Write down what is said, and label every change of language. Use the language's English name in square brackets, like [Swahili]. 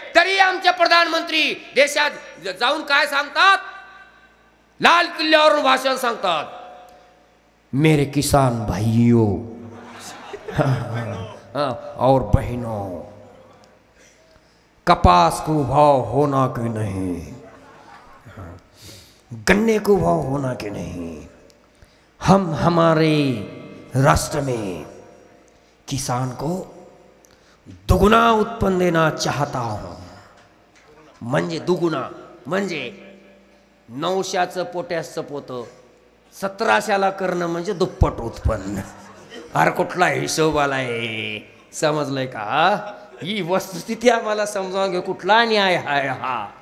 [Marathi] तरी आमचे प्रधानमंत्री देशात जाऊन काय सांगतात? लाल किल्ल्यावरून भाषण सांगतात, [Hindi] मेरे किसान भाइयों और बहनों, कपास को भाव होना कि नहीं, गन्ने को भाव होना कि नहीं, हम हमारे राष्ट्र में किसान को दुगुना उत्पन्न देना चाहता हूं. [Marathi] म्हणजे दुगुना म्हणजे 900चं पोटॅशचं पोतं 1700ला करणं म्हणजे दुप्पट उत्पन्न. अरे कुठला हिशोब आलाय? समजलंय का? ही वस्तुस्थिती आम्हाला समजावून घे. कुठला न्याय हाय हा?